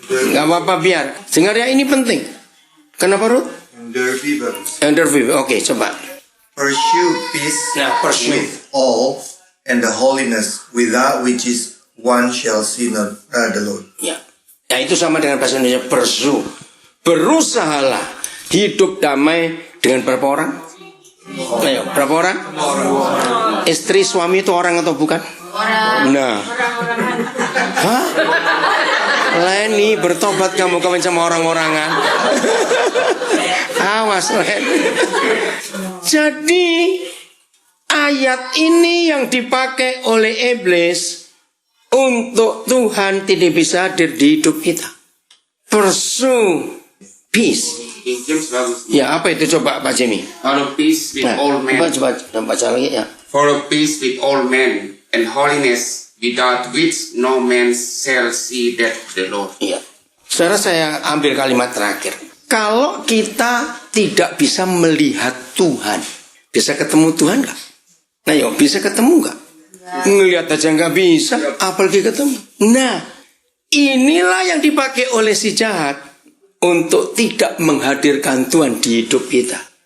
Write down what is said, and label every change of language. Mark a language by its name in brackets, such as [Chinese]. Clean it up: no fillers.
[Indonesian] Nggak apa-apa biar. Dengar ya, ini penting. Kenapa Ruth? Derby bagus. Interview. Oke, coba. [English] Pursue peace [Indonesian] Nah, pursue. [English] with all and the holiness without which is one shall see not the Lord. [Indonesian] Ya. Ya, itu sama dengan bahasa Indonesia pursue. Berusahalah hidup damai dengan berapa orang? Ayo, berapa orang? Istri suami itu orang atau bukan? Orang. Nah. Hah? Leni, bertobat kamu kawin sama orang-orangan. Awas Len. Jadi ayat ini yang dipakai oleh iblis untuk Tuhan tidak bisa hadir di hidup kita. [English] Pursue peace. [Indonesian] King James bagus. Ya, apa itu coba Pak Jimmy? [English] Follow peace with all men. [Indonesian] coba baca lagi ya. [English] Follow peace with all men and holiness, without which no man shall see that the Lord. [Indonesian] Iya. Saudara, saya ambil kalimat terakhir. Kalau kita tidak bisa melihat Tuhan, bisa ketemu Tuhan nggak? Nah, yuk, bisa ketemu nggak? Ngelihat aja nggak bisa, apalagi ketemu. Nah, inilah yang dipakai oleh si jahat untuk tidak menghadirkan Tuhan di hidup kita.